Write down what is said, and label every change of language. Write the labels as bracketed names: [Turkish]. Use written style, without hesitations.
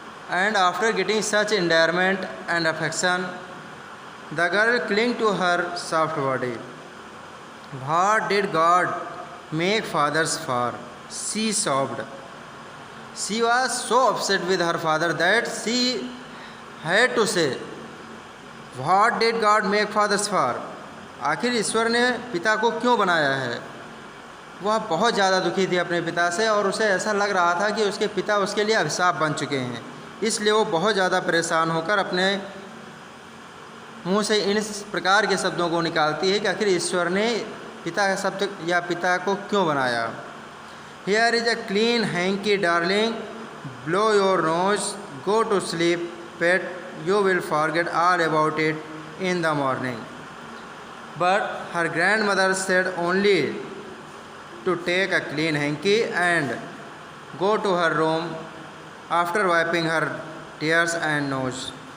[English] And after getting such endearment and affection, the girl clung to her soft body. What did God make fathers for? She sobbed. She was so upset with her father that she had to say, What did God make fathers for? [Hindi] आखिर ईश्वर ने पिता को क्यों बनाया है? वह बहुत ज़्यादा दुखी थी अपने पिता से और उसे ऐसा लग रहा था कि उसके पिता उसके लिए अभिशाप बन चुके हैं। इसलिए वो बहुत ज़्यादा परेशान होकर अपने मुंह से इन प्रकार के शब्दों को निकालती है कि आखिर ईश्वर ने पिता का शब्द या पिता को क्यों बनाया। [English] Here is a clean hanky darling, blow your nose, go to sleep pet, you will forget all about it in the morning. But her grandmother said only to take a clean hanky and go to her room after wiping her tears and nose.